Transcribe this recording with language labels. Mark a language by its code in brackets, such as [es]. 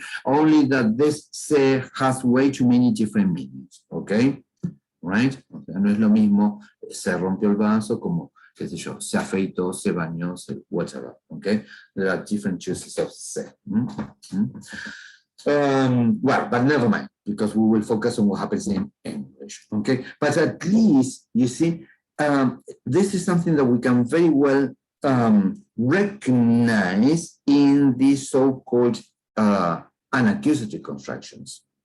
[en] Only that this se has way too many different meanings. Okay? Right? [es] O sea, no es lo mismo se rompió el vaso como, qué sé yo, se afeitó, se bañó, whatever. [en] Okay? There are different uses of se. Well, but never mind, because we will focus on what happens in English, okay? But at least, you see, this is something that we can very well recognize in these so-called unaccusative constructions.